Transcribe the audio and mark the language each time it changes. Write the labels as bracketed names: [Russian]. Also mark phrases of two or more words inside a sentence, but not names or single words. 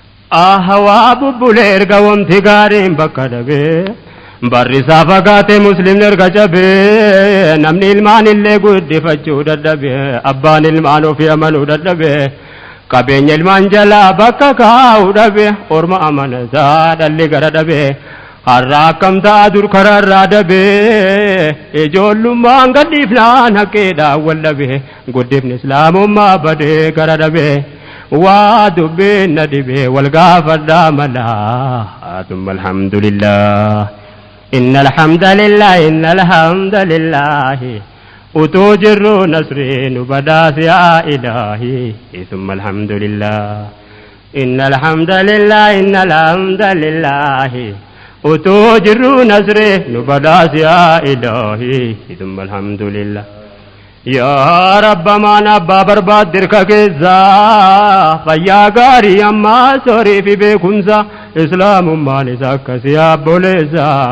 [Oromo] Ahawaa bubbulee erga wanti gaariin bakka dhabe, barri isaa fagaate muslimni erga cabe, namni ilmaan illee guddifachuu dadhabe, abbaan ilmaan ofii amanuu dadhabe, qabeenya ilmaan jalaa bakka kaa'uu dhabe, orma amanataa dhalli gara dhabe, har'a akkam ta'a dur karaarraa dhabe, ijoollummaan gadhiifnaan haqeedhaan wal dhabe, guddifni islaamummaa badee gara dhabe, waa dubbiin na dhibe wal gaafadhaa malaa. [Arabic] ثم الحمد لله. إن الحمد لله، إن الحمد لله. [Oromo] Utuu jirru nasri nu badhaasi [Arabic] يا إلهي. ثم الحمد لله. إن الحمد لله، إن الحمد لله. [Oromo] Utuu jirru nasri nu badhaasi [Arabic] يا إلهي. ثم الحمد لله. [Oromo] Yaa Rabba maan abbaa barbaad dirka keessa, fayyaa gaarii ammaa sorii fi beekumsa, islaamummaan isa akkasii abboleessa.